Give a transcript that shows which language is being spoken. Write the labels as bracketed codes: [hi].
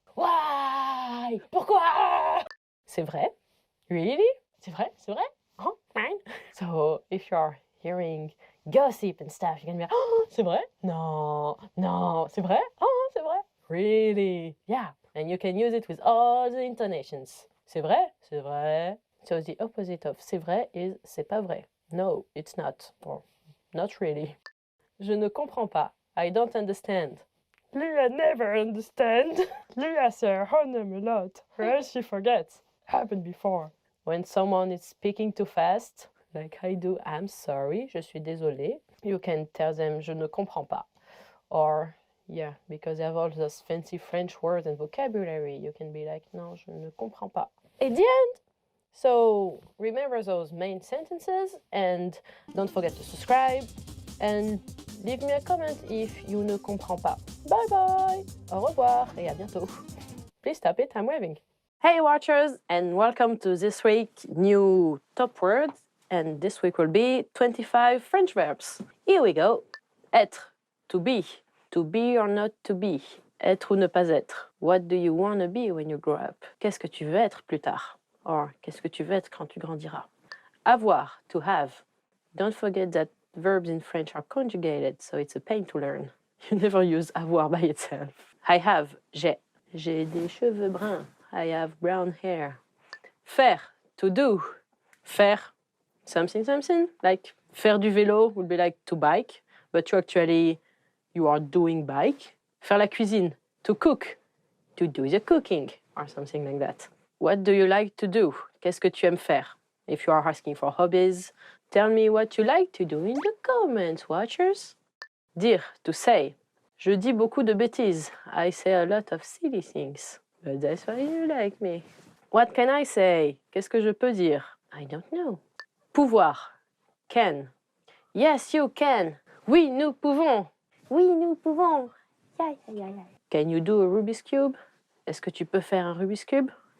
[en] Why? [fr] Pourquoi? C'est vrai? [en] Really? [fr] C'est vrai? C'est vrai? [en] Oh, fine. So, if you're hearing gossip and stuff, you're gonna be like, oh, [fr] c'est vrai? [en] No, no, [fr] c'est vrai? [en] Oh, c'est vrai? Really? Yeah. And you can use it with all the intonations. [fr] C'est vrai? C'est vrai. [en] So the opposite of c'est vrai is [fr] c'est pas vrai. [en] No, it's not. Or not really. [fr] Je ne comprends pas. [en] I don't understand. Leah never understand. Leah says her name a lot, or else she forgets. Happened before. When someone is speaking too fast, like I do, I'm sorry, [fr] je suis désolé. [en] You can tell them [fr] je ne comprends pas. [en] Or, yeah, because they have all those fancy French words and vocabulary, you can be like, [fr] non, je ne comprends pas. [en] At the end, so remember those main sentences and don't forget to subscribe and leave me a comment if you [fr] ne comprends pas. [en] Bye bye! [fr] Au revoir et à bientôt. [en] Please stop it, I'm waving. Hey watchers, and welcome to this week new top words, and this week will be 25 French verbs. Here we go. Être, to be or not to be, [fr] être ou ne pas être. [en] What do you want to be when you grow up? [fr] Qu'est-ce que tu veux être plus tard? Or, qu'est-ce que tu veux être quand tu grandiras? [en] Avoir, to have. Don't forget that verbs in French are conjugated, so it's a pain to learn. You never use avoir by itself. I have, [fr] j'ai. J'ai des cheveux bruns. [en] I have brown hair. Faire, to do. Faire, something, like [fr] faire du vélo [en] would be like to bike, but you are doing bike. [fr] Faire la cuisine, [en] to cook, to do the cooking, or something like that. What do you like to do? [fr] Qu'est-ce que tu aimes faire? [en] If you are asking for hobbies, tell me what you like to do in the comments, watchers. Dire, to say. [fr] Je dis beaucoup de bêtises. [en] I say a lot of silly things. But that's why you like me. What can I say? [fr] Qu'est-ce que je peux dire? [en] I don't know. Pouvoir, can. Yes, you can. [fr] Oui, nous pouvons. Oui, nous pouvons. [en] Yeah, yeah, yeah. Can you do a Rubik's Cube? [fr] Est-ce que tu peux faire un Rubik's Cube?